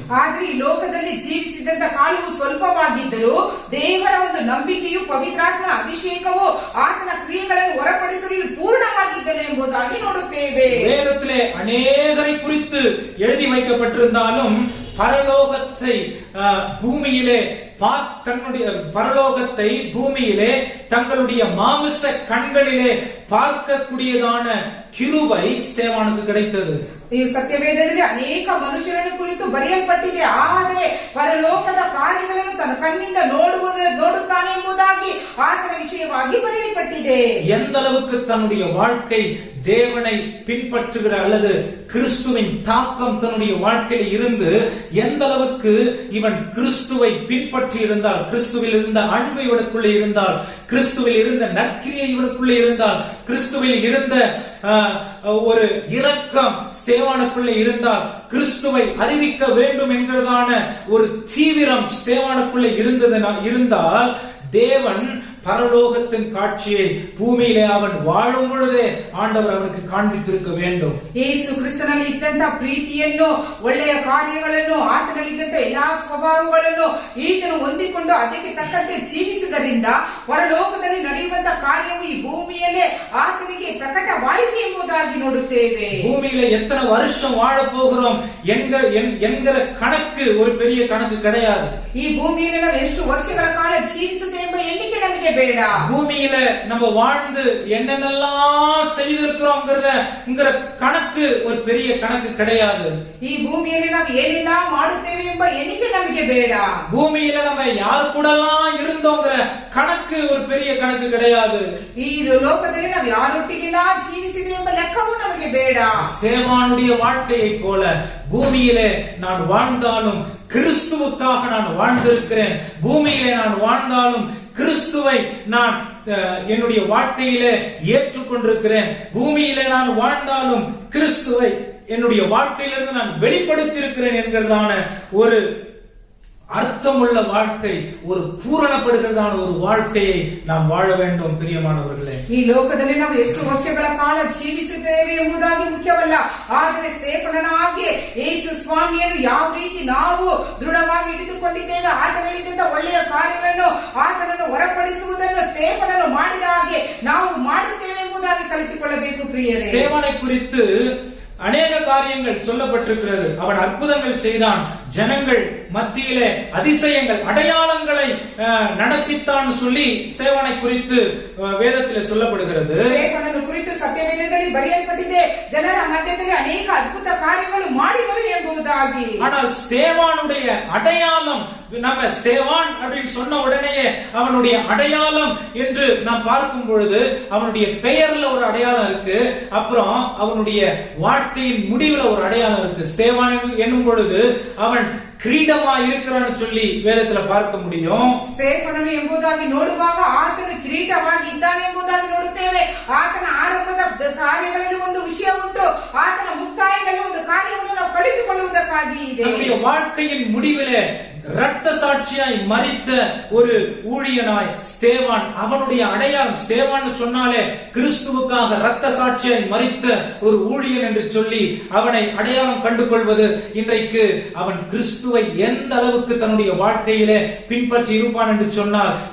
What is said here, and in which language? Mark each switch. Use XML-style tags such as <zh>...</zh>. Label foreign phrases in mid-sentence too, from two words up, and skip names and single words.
<kn>ಆದ್ರೆ ಈ ಲೋಕದಲ್ಲಿ ಜೀವಿಸಿದಂತ ಕಾಲವು ಸ್ವಲ್ಪವಾಗಿದ್ದರೂ ದೇವರ ಒಂದು ನಂಬಿಕೆಯು ಪವಿತ್ರಾತ್ಮನ ಅಭಿಷೇಕವು ಆತನ ಕ್ರಿಯೆಗಳನ್ನು ಹೊರಪಡಿಸಲು ಪೂರ್ಣವಾಗಿದ್ದನು ಎಂಬುದಾಗಿ ನೋಡುತ್ತೇವೆ.</kn> <ta>வேதத்திலே அநேகரை குறித்து எழுதி வைக்கப்பட்டிருந்தாலும் பரலோகத்தை பூமியிலே பரலோகத்தை பூமியிலே தங்களுடைய மாமிச கண்களிலே பார்க்கக்கூடியதான கிருபை ஸ்தேவானுக்கு கிடைத்தது.</ta> <kn>ಈ ಸತ್ಯವೇದದಲ್ಲಿ ಅನೇಕ ಮನುಷ್ಯರನ್ನು ಕುರಿತು ಬರೆಯಲ್ಪಟ್ಟಿದೆ, ಆದರೆ ಪರಲೋಕದ ಕಾರ್ಯಗಳನ್ನು ತನ್ನ ಕಣ್ಣಿಂದ ನೋಡುತ್ತಾನೆ ಎಂಬುದಾಗಿ ಆತನ ವಿಷಯವಾಗಿ ಬರೆಯಲ್ಪಟ್ಟಿದೆ.</kn> <ta>எந்த அளவுக்கு தன்னுடைய வாழ்க்கை தேவனை பின்பற்றுகிற அல்லது கிறிஸ்துவின் தாக்கம் தன்னுடைய வாழ்க்கையில் இருந்து எந்த அளவுக்கு இவன் கிறிஸ்துவை பின்பற்றி இருந்தால், கிறிஸ்துவில் இருந்த அன்பு இவனுக்குள்ளே இருந்தால், கிறிஸ்துவில் இருந்த நற்கிரியை இவனுக்குள்ளே இருந்தால், கிறிஸ்துவில் இருந்த ஒரு இரக்கம் ஸ்தேவானுக்குள்ளே இருந்தால், கிறிஸ்துவை அறிவிக்க வேண்டும் என்கிறதான ஒரு தீவிரம் ஸ்தேவானுக்குள்ளே இருந்தால் தேவன் பரலோகத்தின் காட்சியை பூமியிலே அவன் வாழும் பொழுதே ஆண்டவர் அவனுக்கு காண்பித்திருக்க வேண்டும்.</ta> <kn>ಯೇಸು ಕ್ರಿಸ್ತನಲ್ಲಿ ಇದ್ದಂತ ಪ್ರೀತಿಯನ್ನು, ಒಳ್ಳೆಯ ಕಾರ್ಯಗಳನ್ನು, ಆತನಲ್ಲಿ ಇದ್ದಂತ ಎಲ್ಲಾ ಸ್ವಭಾವಗಳನ್ನು ಈತನು ಹೊಂದಿಕೊಂಡು ಅದಕ್ಕೆ ತಕ್ಕಂತೆ ಜೀವಿಸಿದ್ದರಿಂದ ಪರಲೋಕದಲ್ಲಿ ನಡೆಯುವಂತ ಕಾರ್ಯವು ಈ ಭೂಮಿಯಲ್ಲೇ ಆತನಿಗೆ ಪ್ರಕಟವಾಯಿತು ಎಂಬುದಾಗಿ ನೋಡುತ್ತೇವೆ.</kn> <ta>பூமியில எத்தனை வருஷம் வாழ போகிறோம் என்கிற கணக்கு ஒரு பெரிய கணக்கு கிடையாது.</ta> <kn>ಈ ಭೂಮಿಯಲ್ಲಿ ನಾವು ಎಷ್ಟು ವರ್ಷಗಳ ಕಾಲ ಜೀವಿಸುತ್ತೇವೆ ಎಂಬ ಎಣ್ಣಿಕೆ ನಮಗೆ ಬೇಡ.</kn> <ta>பூமியில நம்ம வாழ்ந்து என்னென்னலாம் செய்திருக்கிறோம்ங்கிற கணக்கு ஒரு பெரிய கணக்கு கிடையாது.</ta> <kn>ಈ ಭೂಮಿಯಲ್ಲಿ ನಾವು ಏನೆಲ್ಲ ಮಾಡುತ್ತೇವೆ ಎಂಬ ಎಣ್ಣಿಕೆ ನಮಗೆ ಬೇಡ.</kn> <ta>பூமியில நம்ம யாரு கூடலாம் இருந்தோங்கிற கணக்கு ஒரு பெரிய கணக்கு கிடையாது.</ta> <kn>ಈ ಲೋಕದಲ್ಲಿ ನಾವು ಯಾರೊಟ್ಟಿಗೆಲ್ಲ ಜೀವಿಸಿದೆ ಎಂಬ ಲೆಕ್ಕವೂ ನಮಗೆ ಬೇಡ.</kn> <ta>ஸ்தேவானுடைய வாழ்க்கையை போல பூமியிலே நான் வாழ்ந்தாலும் கிறிஸ்துவுக்காக நான் வாழ்ந்திருக்கிறேன். பூமியிலே நான் வாழ்ந்தாலும் கிறிஸ்துவை நான் என்னுடைய வாழ்க்கையிலே ஏற்றுக்கொண்டிருக்கிறேன். பூமியிலே நான் வாழ்ந்தாலும் கிறிஸ்துவை என்னுடைய வாழ்க்கையிலிருந்து நான் வெளிப்படுத்தி இருக்கிறேன் என்கிறதான ஒரு அர்த்தமுள்ள வாழ்க்கை, ஒரு பூரணப்படுகிறதான ஒரு வாழ்க்கையை நாம் வாழ வேண்டும். பிரியமானவர்களே,</ta> <kn>ಈ ಲೋಕದಲ್ಲಿ ನಾವು ಎಷ್ಟು ವರ್ಷಗಳ ಕಾಲ ಜೀವಿಸುತ್ತೇವೆ ಎಂಬುದಾಗಿ ಮುಖ್ಯವಲ್ಲ, ಆದರೆ ಸ್ಟೇಫನನ ಹಾಗೆ ಯೇಸು ಸ್ವಾಮಿಯನ್ನು ಯಾವ ರೀತಿ ನಾವು ದೃಢವಾಗಿ ಹಿಡಿದುಕೊಂಡಿದ್ದೇವೆ, ಆತನಲ್ಲಿದ್ದಂತ ಒಳ್ಳೆಯ ಕಾರ್ಯಗಳನ್ನು ಆತನನ್ನು ಹೊರಪಡಿಸುವುದನ್ನು ಸ್ಟೇಫನನು ಮಾಡಿದ ಹಾಗೆ ನಾವು ಮಾಡುತ್ತೇವೆ ಎಂಬುದಾಗಿ ಕಲಿತುಕೊಳ್ಳಬೇಕು. ಪ್ರಿಯರೇ,</kn> <ta>ஸ்தேவானை குறித்து அநேக காரியங்கள் சொல்லப்பட்டிருக்கிறது. அவன் அற்புதங்கள் செய்தான், ஜனங்கள் மத்தியிலே அதிசயங்கள் அடையாளங்களை நடப்பித்தான் சொல்லி ஸ்தேவானை குறித்து வேதத்திலே சொல்லப்படுகிறது.</ta> <kn>ಸ್ಟೇಫನನ ಕುರಿತು ಸತ್ಯವೇದದಲ್ಲಿ ಬರೆಯಲ್ಪಟ್ಟಿದೆ, ಜನರ ಮಧ್ಯದಲ್ಲಿ ಅನೇಕ ಅದ್ಭುತ ಕಾರ್ಯಗಳು ಮಾಡಿದರು ಎಂಬುದಾಗಿ.</kn> <ta>ஆனால் ஸ்தேவானுடைய அடையாளம், நம்ம ஸ்தேவான் அப்படின்னு சொன்ன உடனேயே அவனுடைய அடையாளம் என்று நாம் பார்க்கும் பொழுது அவனுடைய பெயர்ல ஒரு அடையாளம் இருக்கு, அப்புறம் அவனுடைய வாழ்க்கையின் முடிவுல ஒரு அடையாளம் இருக்கு. ஸ்தேவான் என்னும் பொழுது அவன் கிரீடமா இருக்கிறான்னு சொல்லி வேதத்துல பார்க்க முடியும்.</ta> <kn>ಸ್ಟೇಫನನು ಎಂಬುದಾಗಿ ನೋಡುವಾಗ ಆತನು ಕಿರೀಟವಾಗಿ ಇದ್ದಾನೆ ಎಂಬುದಾಗಿ ನೋಡುತ್ತೇವೆ. ಆತನ ಆರಂಭದ ಕಾರ್ಯಗಳಲ್ಲಿ ಒಂದು ವಿಷಯ ಉಂಟು, ಆತನ ಮುಕ್ತಾಯದಲ್ಲಿ ಒಂದು ಕಾರ್ಯವನ್ನು ನಾವು ಕಲಿತುಕೊಳ್ಳುವುದಕ್ಕಾಗಿ ಇದೆ.</kn> <ta>நம்முடைய வாழ்க்கையின் முடிவிலே இரத்த சாட்சியாய் மரித்த ஒரு ஊழியனாய் ஸ்தேவான், அவனுடைய அடையாளம், ஸ்தேவான் சொன்னாலே கிறிஸ்துவுக்காக இரத்த சாட்சியாய் மரித்த ஒரு ஊழியன் என்று சொல்லி அவனை அடையாளம் கண்டுகொள்வது, இன்றைக்கு அவன் கிறிஸ்துவை எந்த அளவுக்கு தன்னுடைய வாழ்க்கையிலே பின்பற்றி இருப்பான் என்று சொன்னால்</ta>